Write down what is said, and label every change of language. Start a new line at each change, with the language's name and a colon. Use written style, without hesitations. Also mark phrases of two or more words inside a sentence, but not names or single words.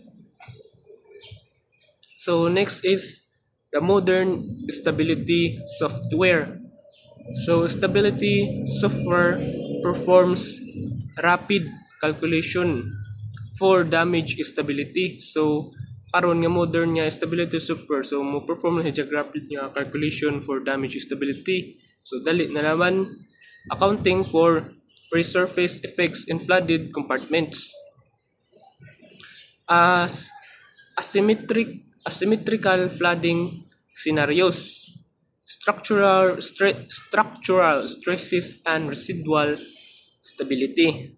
English: So, next is the modern stability software. So, stability software performs rapid calculation for damage stability. So,
Hiligaynon: karon nga modern nga
English: stability software,
Hiligaynon: so mo perform na siya rapid nga calculation
English: for damage stability.
Hiligaynon: So, dali na naman
English: accounting for free surface effects in flooded compartments. As asymmetrical flooding scenarios, structural stresses and residual stability.